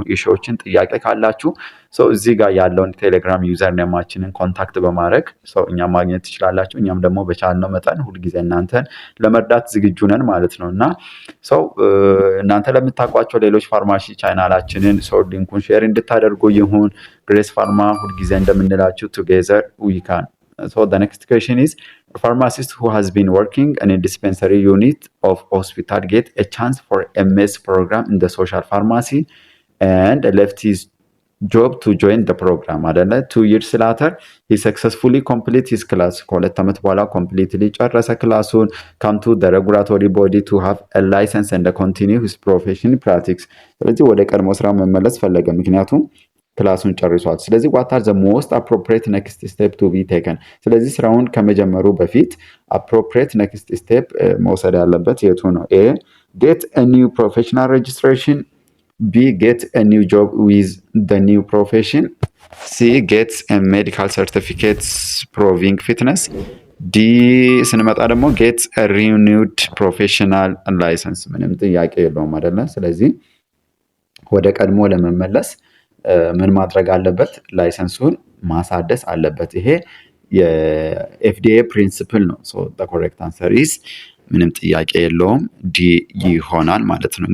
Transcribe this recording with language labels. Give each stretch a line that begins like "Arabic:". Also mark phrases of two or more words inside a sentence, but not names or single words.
Amharic: ኢሹዎችን ጥያቄ ካላችሁ ሰው እዚህ ጋር ያለውን ቴሌግራም
English: user name
Amharic: ኮንታክት በማድረግ ሰው እኛም ማግኘት ትችላላችሁ። እኛም ደግሞ በቻልነው መጠን ሁልጊዜ እናንተን ለመርዳት ዝግጁ ነን ማለት ነው እና ሰው እናንተ ለምታውቋቸው ሌሎች ፋርማሲ ቻናላችንን ሰው ሊንኩን ሼር እንድታደርጉ ይሁን። ግሬስ ፋርማ ሁልጊዜ እንደምንላችሁ
English: together we can። So the next question is, a pharmacist who has been working in a dispensary unit of hospital get a chance for MS program in the social pharmacy and left his job to join the program. 2 years later, he successfully complete his class.
Amharic: ከሁለት ዓመት በኋላ completely ጨረሰ ክላሱን።
English: come to the regulatory body to have a license and continue his profession practice.
Amharic: ስለዚህ ወደ ቀድሞ ስራ መመለስ ፈለገ ምክንያቱም ክላሱን ጨርሷል። ስለዚህ
English: what are the most appropriate next step to be taken?
Amharic: ስለዚህ ስራውን ከመጀመሩ በፊት
English: appropriate next step
Amharic: መውሰድ ያለበት የቱ ነው?
English: A get a new professional registration, B get a new job with the new profession, C get a medical certificate proving fitness,
Amharic: ዲ ስንመጣ ደግሞ
English: get a renewed professional license
Amharic: ምንም ጥያቄ የለውም አይደለ? ስለዚህ ወደ ቀድሞ ለመመለስ ምን ማድረግ አለበት? ላይሰንሱን ማሳደስ አለበት። ይሄ የኤፍዲኤ ፕሪንሲፕል ነው።
English: so the correct answer is
Amharic: ምንም ጥያቄ የለውም ዲ ይሆናል ማለት ነው።